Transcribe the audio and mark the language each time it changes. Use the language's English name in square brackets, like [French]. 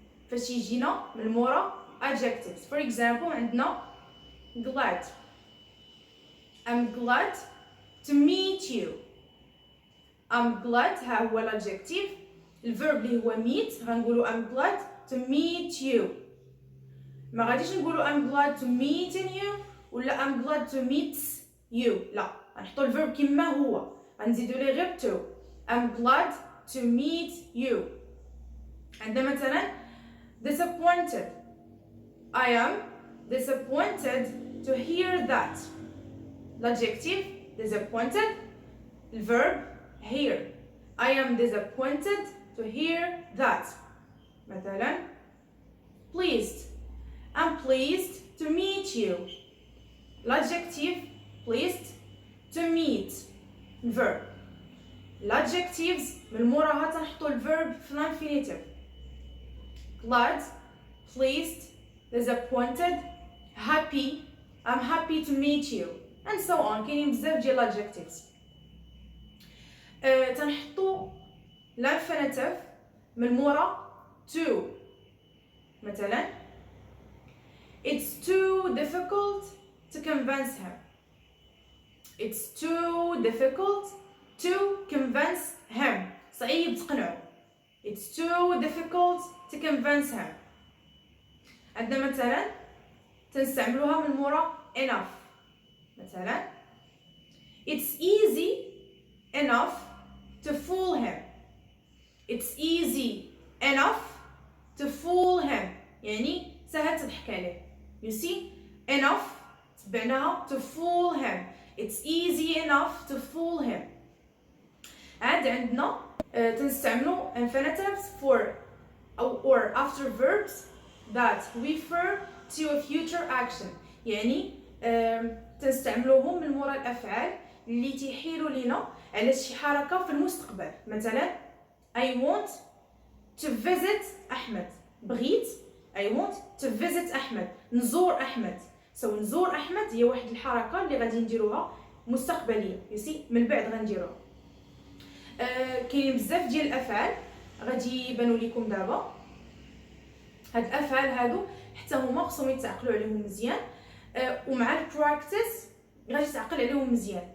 [Arabic] فاش يجينا من مورا [English] adjectives for example عندنا glad I'm glad to meet you. I'm glad [Arabic] ها هو الادجكتيف. الفيرب اللي هو [English] meet [Arabic] غنقولوا [English] I'm glad to meet you. [Arabic] ما غاديش نقولوا [English] I'm glad to meeting you ولا I'm glad to meet you. [Arabic] لا غنحطوا الفيرب كما هو غنزيدوا ليه غير to. [English] I'm glad to meet you. [Arabic] عندنا مثلا [English] disappointed. I am disappointed to hear that. L'adjective disappointed. The verb hear. I am disappointed to hear that. مثلا pleased. I'm pleased to meet you. L'adjective pleased to meet. Verb. [Arabic] L'adjectives من موراها تنحطوا الverb في l'infinitive. [English] Glad, pleased, disappointed, happy, I'm happy to meet you, and so on. [Arabic] كاينين بزاف ديال adjectives. تنحطوا l'infinitive من مورا to. [English] مثلا it's too difficult to convince him. It's too difficult to convince him. [Arabic] صعيب تقنعه. [English] It's too difficult to convince him. [Arabic] عندنا مثلا تنستعملوها من مورا enough. [English] مثلا it's easy enough to fool him. It's easy enough to fool him. [Arabic] يعني سهل تضحك عليه. [English] You see enough [Arabic] تبعناها [English] to fool him. It's easy enough to fool him. [Arabic] عاد عندنا تنستعملوا [English] infinitives for or after verbs that refer to a future action، [Arabic] يعني تنستعملوهم من مورا الافعال اللي تيحيلوا لينا على شي حركه في المستقبل. [English] مثلا I want to visit أحمد، بغيت I want to visit أحمد، [Arabic] نزور أحمد. نزور أحمد هي واحد الحركة اللي غادي نديروها مستقبلية، يسي من بعد غنديروها. كاينين بزاف ديال الأفعال غادي يبانوا لكم دابا. هاد الأفعال هادو حتى هما خصهم يتعقلوا عليهم مزيان، ومع البراكتس غادي تعقل عليهم مزيان.